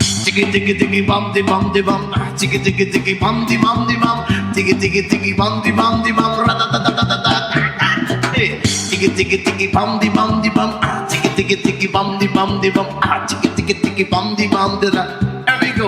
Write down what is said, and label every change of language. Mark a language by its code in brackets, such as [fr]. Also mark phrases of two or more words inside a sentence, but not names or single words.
[en] Chiki tiki tiki bum di bum di bum. Chiki tiki tiki bum di bum di bum. Tiki tiki tiki bum di bum di bum. Ratatatatata. Tiki tiki tiki bum di bum di bum. Tiki tiki tiki bum di bum di bum. Tiki tiki tiki bum di bum di bum. Here we go.